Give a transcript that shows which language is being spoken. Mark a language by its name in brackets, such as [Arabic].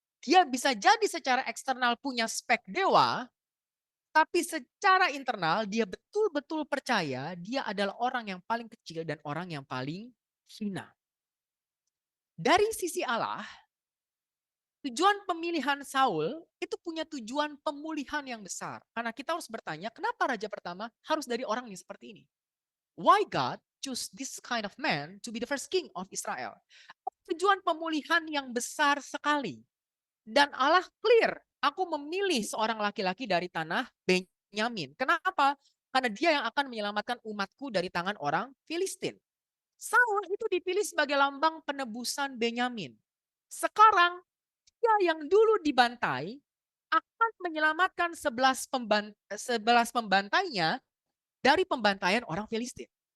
[Indonesian] Dia bisa jadi secara eksternal punya spek dewa, tapi secara internal dia betul-betul percaya dia adalah orang yang paling kecil dan orang yang paling hina. Dari sisi Allah, tujuan pemilihan Saul itu punya tujuan pemulihan yang besar. Karena kita harus bertanya, kenapa raja pertama harus dari orang yang seperti ini? [English] Why God choose this kind of man to be the first king of Israel? [Indonesian] Tujuan pemulihan yang besar sekali. Dan Allah clear, aku memilih seorang laki-laki dari tanah Benyamin. Kenapa? Karena dia yang akan menyelamatkan umatku dari tangan orang Filistin. Saul itu dipilih sebagai lambang penebusan Benyamin. Sekarang dia yang dulu dibantai akan menyelamatkan 11 pembantainya dari pembantaian orang Filistin.